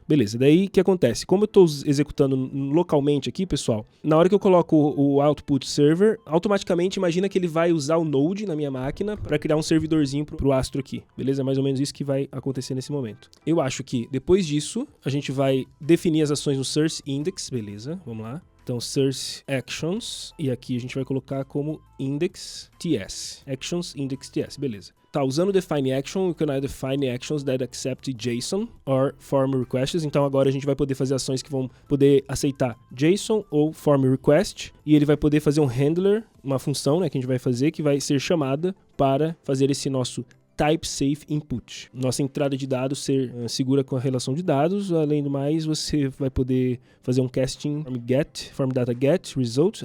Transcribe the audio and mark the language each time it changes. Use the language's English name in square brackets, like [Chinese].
[Portuguese] Beleza, daí o que acontece? Como eu estou executando localmente aqui, pessoal, na hora que eu coloco o output server, automaticamente imagina que ele vai usar o Node na minha máquina para criar um servidorzinho para o Astro aqui. Beleza? É mais ou menos isso que vai acontecer nesse momento. Eu acho que depois disso, a gente vai definir as ações no source index, beleza? Vamos lá. Então, source actions, e aqui a gente vai colocar como index ts. Actions index ts, beleza. Tá, usando o define action, [English] you can define actions that accept JSON or form requests. [Portuguese] Então agora a gente vai poder fazer ações que vão poder aceitar JSON ou form request. E ele vai poder fazer um handler, uma função, né, que a gente vai fazer, que vai ser chamada para fazer esse nosso type safe input. Nossa entrada de dados ser segura com a relação de dados. Além do mais, você vai poder fazer um casting form data get result.